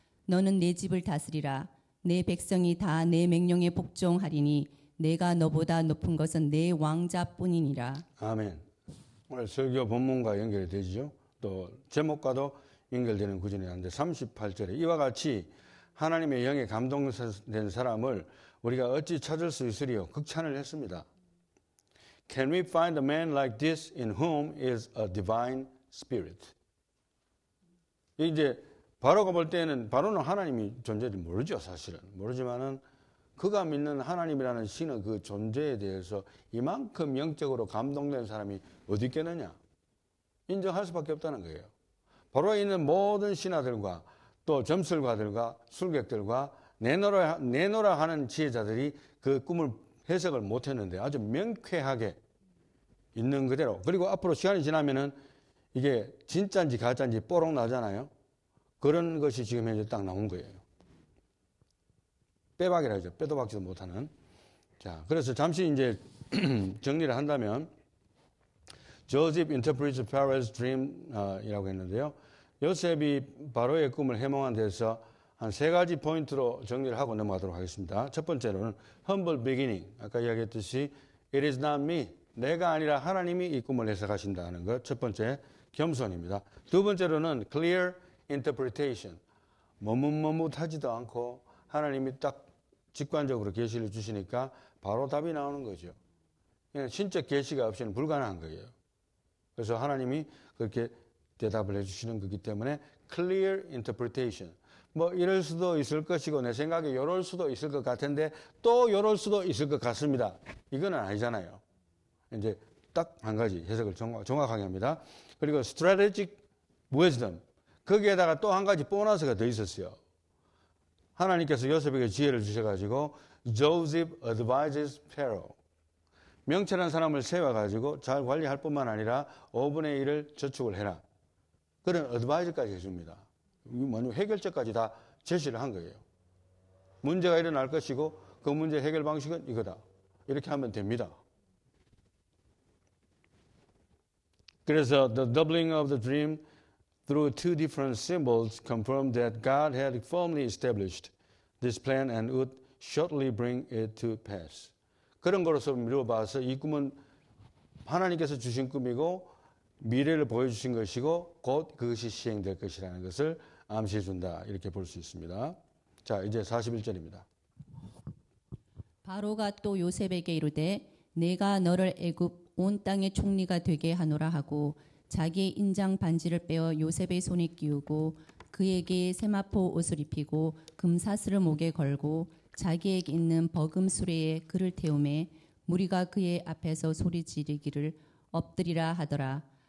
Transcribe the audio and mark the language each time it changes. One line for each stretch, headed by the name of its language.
Korean: 너는 내 집을 다스리라. 내 백성이 다 내 명령에 복종하리니 내가 너보다 높은 것은 내 왕자뿐이니라. 아멘. 오늘 설교 본문과 연결이 되죠. 또 제목과도 연결되는 구절이 있는데 38절에 이와 같이 하나님의 영에 감동된 사람을 우리가 어찌 찾을 수 있으리요? 극찬을 했습니다.
English: Can we find a man like this in whom is a divine spirit?
Korean: 이제 바로가 볼 때는 바로는 하나님이 존재를 모르죠, 사실은. 모르지만은 그가 믿는 하나님이라는 신의 그 존재에 대해서 이만큼 영적으로 감동된 사람이 어디 있겠느냐? 인정할 수밖에 없다는 거예요. 바로에 있는 모든 신하들과 또 점술가들과 술객들과 내노라 하는 지혜자들이 그 꿈을 해석을 못했는데 아주 명쾌하게 있는 그대로. 그리고 앞으로 시간이 지나면은 이게 진짜인지 가짜인지 뽀록 나잖아요. 그런 것이 지금 현재 딱 나온 거예요. 빼박이라 하죠. 빼도 박지도 못하는. 자, 그래서 잠시 이제 정리를 한다면
English: Joseph interprets Pharaoh's dream
Korean: 이라고 했는데요. 요셉이 바로의 꿈을 해몽한 데서 한 3가지 포인트로 정리를 하고 넘어가도록 하겠습니다. 첫 번째로는
English: humble beginning.
Korean: 아까 이야기했듯이
English: it is not me.
Korean: 내가 아니라 하나님이 이 꿈을 해석하신다는 것. 첫 번째 겸손입니다. 두 번째로는
English: clear interpretation.
Korean: 머뭇머뭇하지도 않고 하나님이 딱 직관적으로 계시를 주시니까 바로 답이 나오는 거죠. 신적 계시가 없이는 불가능한 거예요. 그래서 하나님이 그렇게 대답을 해주시는 거기 때문에
English: clear interpretation.
Korean: 뭐 이럴 수도 있을 것이고 내 생각에 이럴 수도 있을 것 같은데 또 이럴 수도 있을 것 같습니다. 이거는 아니잖아요. 이제 딱 한 가지 해석을 정확하게 합니다. 그리고
English: strategic wisdom.
Korean: 거기에다가 또 한 가지 보너스가 더 있었어요. 하나님께서 요셉에게 지혜를 주셔가지고
English: Joseph advises Pharaoh.
Korean: 명철한 사람을 세워가지고 잘 관리할 뿐만 아니라 5분의 1을 저축을 해라. 그런 어드바이저까지 해줍니다. 해결책까지 다 제시를 한 거예요. 문제가 일어날 것이고 그 문제 해결 방식은 이거다. 이렇게 하면 됩니다. 그래서
English: the doubling of the dream through 2 different symbols confirmed that God had firmly established this plan and would shortly bring it to pass.
Korean: 그런 거로서 미뤄봐서 이 꿈은 하나님께서 주신 꿈이고 미래를 보여주신 것이고 곧 그것이 시행될 것이라는 것을 암시해 준다. 이렇게 볼 수 있습니다. 자, 이제 41절입니다. 바로가 또 요셉에게 이르되 내가 너를 애굽 온 땅의 총리가 되게 하노라 하고 자기의 인장 반지를 빼어 요셉의 손에 끼우고 그에게 세마포 옷을 입히고 금사슬을 목에 걸고 자기에게 있는 버금 수레에 그를 태우매 무리가 그의 앞에서 소리 지르기를 엎드리라 하더라.